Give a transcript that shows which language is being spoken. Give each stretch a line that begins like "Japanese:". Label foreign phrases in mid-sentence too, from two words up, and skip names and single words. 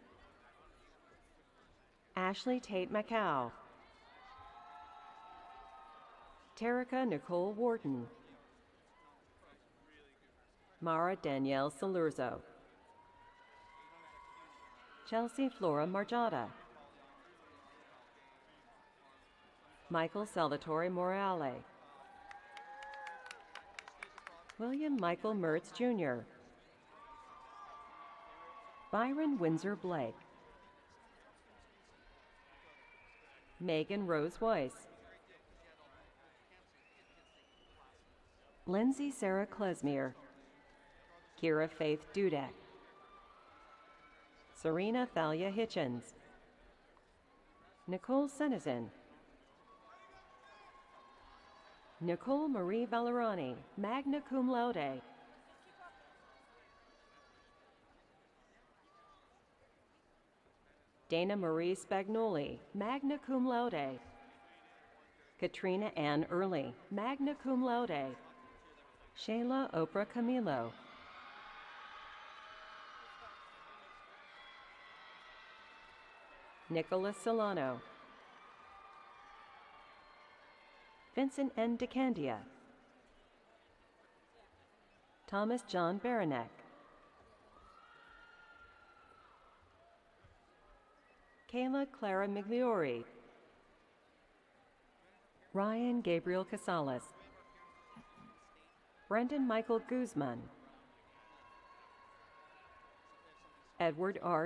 English: Ashley Tate Macau, Terica Nicole Wharton, Mara Danielle Salurzo, Chelsea Flora Margiotta, Michael Salvatore Morale, William Michael Mertz Jr., Byron Windsor Blake, Megan Rose Weiss, Lindsay Sarah Klesmere, Kira Faith Dudek, Serena Thalia Hitchens, Nicole Senezen, Nicole Marie Valerani,
Latin: magna cum laude,
English: Dana Marie Spagnoli,
Latin: magna cum laude,
English: Katrina Ann Early,
Latin: magna cum laude,
English: Shayla Oprah Camilo, Nicholas Solano, Vincent N. DeCandia, Thomas John Baranek, Kayla Clara Migliori, Ryan Gabriel Casales, Brendan Michael Guzman, Edward R.